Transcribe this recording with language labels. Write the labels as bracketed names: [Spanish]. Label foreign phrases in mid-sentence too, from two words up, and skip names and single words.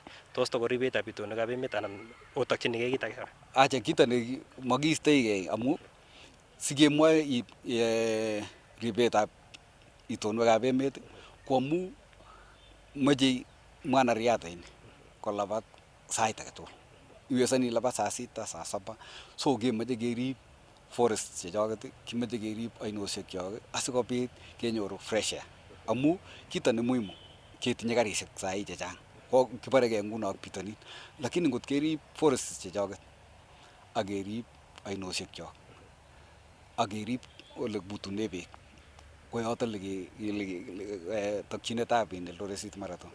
[Kalenjin] Tos toko ribetab itonwekab emet anan otokchinigei kit age kora? Acha kito ne makiistoigei amu sikemwoe ribetab itonwekab emet ko amu moche mwanariadha ini kolabat sait age tugul. Iwezani labat [Swahili] saa sita, saa saba. [Kalenjin] So kemoche kerib forest chechoket, kimoche kerib ainosiek chok asikobit kenyoru [English] fresh air. [Kalenjin] Amu kito ne muhimu ketinye karisiek sahi chechang. Ko kibaregei nguno ak bitonin. Lakini ngot kerib forest chechoket ak kerib ainosiek chok ak kerib ole butune beek ko yoto le tokyinetab Eldoret City Marathon.